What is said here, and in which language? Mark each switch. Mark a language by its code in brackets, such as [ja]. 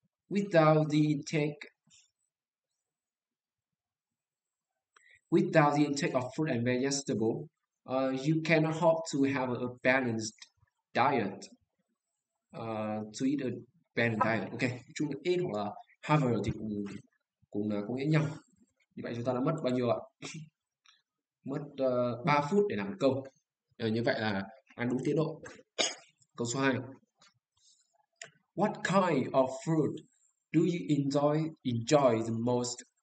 [en] Without the intake of fruit and vegetable, you cannot hope to have a balanced diet. To eat a balanced diet. [vi] Ok, chung là eat hoặc là have thì cũng là có nghĩa nhau. Như vậy chúng ta đã mất bao nhiêu ạ? Mất 3 phút để làm một câu. Như vậy là ăn đúng tiến độ. Câu số 2. [en] What kind of fruit do you enjoy the most?